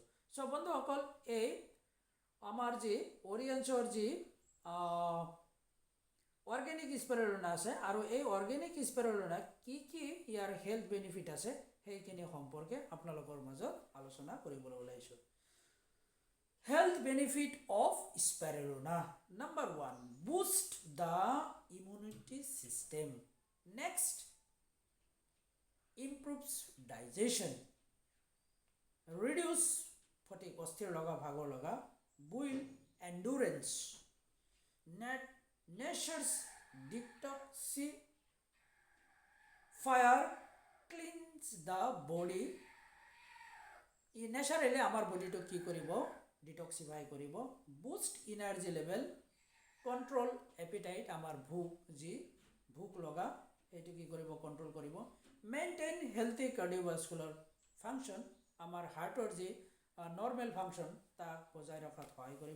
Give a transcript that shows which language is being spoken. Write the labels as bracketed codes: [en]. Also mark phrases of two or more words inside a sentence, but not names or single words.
[as] চ' বন্ধুসকল, এই আমাৰ যি অৰিয়েণ্টছৰ যি [en] organic spirulina [as] আছে আৰু এই [en] organic spirulina [as] কি কি ইয়াৰ [en] health benefit [as] আছে সেইখিনি সম্পৰ্কে আপোনালোকৰ মাজত আলোচনা কৰিবলৈ ওলাইছোঁ। [en] Health benefit of Spirulina. Number 1, boost the immunity system. নেক্সট, improves digestion, reduce fatigue, [as] অস্থিৰ লগা, ভাগৰ লগা, [en] build endurance, natures detoxify, cleans the body। [as] ই নেচাৰেলি আমাৰ বডিটো কি কৰিব? ডিটক্সিফাই কৰিব। [en] boost energy level, control appetite, [as] আমাৰ ভোক লগা সেইটো কি কৰিব? কণ্ট্ৰল কৰিব। [en] maintain healthy cardiovascular function, [as] আমাৰ হাৰ্টৰ যি নৰ্মেল ফাংচন তাক বজাই ৰখাত সহায় কৰিব।